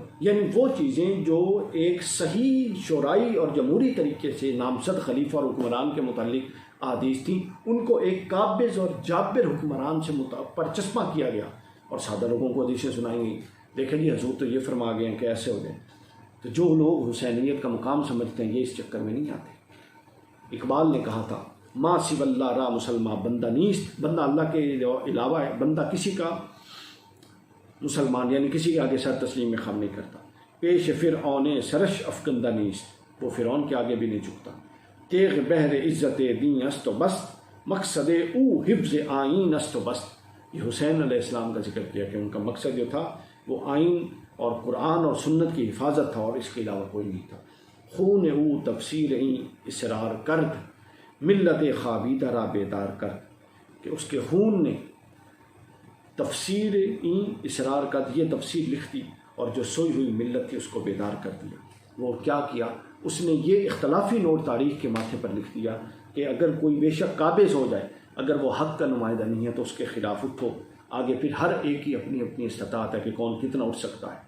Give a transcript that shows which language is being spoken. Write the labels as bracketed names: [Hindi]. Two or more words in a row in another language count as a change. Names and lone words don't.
[Urdu] یعنی وہ چیزیں جو ایک صحیح شورائی اور جمہوری طریقے سے نامزد خلیفہ اور حکمران کے متعلق احادیث تھیں، ان کو ایک قابض اور جابر حکمران سے پر چسپاں کیا گیا اور سادہ لوگوں کو حدیثیں سنائیں گی، دیکھیں جی حضور تو یہ فرما گئے ہیں کہ ایسے ہو جائے۔ تو جو لوگ حسینیت کا مقام سمجھتے ہیں یہ اس چکر میں نہیں آتے۔ اقبال نے کہا تھا [Persian] ما سو اللہ را مسلمان بندہ نیست، [Urdu] بندہ اللہ کے علاوہ ہے، بندہ کسی کا مسلمان یعنی کسی کے آگے سر تسلیم میں خم نہیں کرتا۔ [Persian] پیش فرعون سرش افکندہ نیست، [Urdu] وہ فرعون کے آگے بھی نہیں جھکتا۔ [Persian] تیغ بحر عزت دین است و بست، مقصد او حفظ آئین است و بست۔ [Urdu] یہ حسین علیہ السلام کا ذکر کیا کہ ان کا مقصد جو تھا وہ آئین اور قرآن اور سنت کی حفاظت تھا اور اس کے علاوہ کوئی نہیں تھا۔ [Persian] خون او تفسیر این اسرار کرد، ملت خوابیدہ را بیدار کرد، [Urdu] کہ اس کے خون نے [Persian] تفسیر این اسرار کرد، [Urdu] یہ تفسیر لکھ دی اور جو سوئی ہوئی ملت تھی اس کو بیدار کر دیا۔ وہ کیا کیا؟ اس نے یہ اختلافی نوٹ تاریخ کے ماتھے پر لکھ دیا کہ اگر کوئی بے شک قابض ہو جائے، اگر وہ حق کا نمائندہ نہیں ہے تو اس کے خلاف اٹھو۔ آگے پھر ہر ایک کی اپنی اپنی استطاعت ہے کہ کون کتنا اٹھ سکتا ہے۔